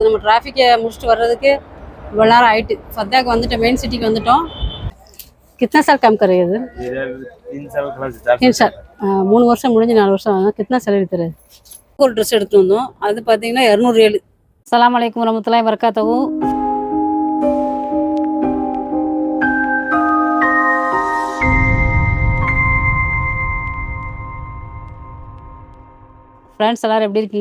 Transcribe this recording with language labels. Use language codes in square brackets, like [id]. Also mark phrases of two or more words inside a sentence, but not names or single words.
[ta] நம்ம டிராஃபிக்கை முடிச்சுட்டு வர்றதுக்கு இவ்வளோ நேரம் ஆயிட்டு. फद्दा வந்துட்டு மெயின் சிட்டிக்கு வந்துட்டோம். [hi] कितना साल काम कर रहे हैं इधर? 3 साल [ta] 3 साल 3 வருஷம் முடிஞ்சு 4 வருஷம் ஆகும். [hi] कितना सैलरी தர? [ta] ஒரு ட்ரெஸ் எடுத்து வந்தோம். அது பார்த்தீங்கன்னா 200 ரியால். [ar] السلام عليكم ورحمة الله وبركاته. [ta] ஃப்ரெண்ட்ஸ் எல்லோரும் எப்படி இருக்கீங்க?